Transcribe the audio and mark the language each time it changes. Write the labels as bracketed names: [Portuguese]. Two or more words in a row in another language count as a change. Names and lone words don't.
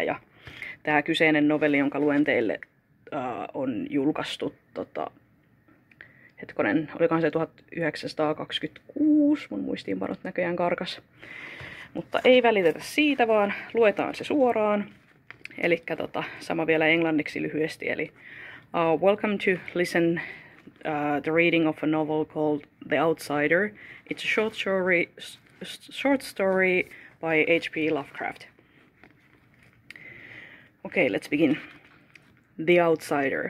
[Finnish] Ja tämä kyseinen novelli, jonka luen teille, on julkaistu olikohan se 1926, mun muistiinpanot näköjään karkas. Mutta ei välitetä siitä, vaan luetaan se suoraan. Elikkä sama vielä englanniksi lyhyesti. [English] Eli welcome to listen the reading of a novel called The Outsider. It's a short story by H.P. Lovecraft. Okay, let's begin. The Outsider.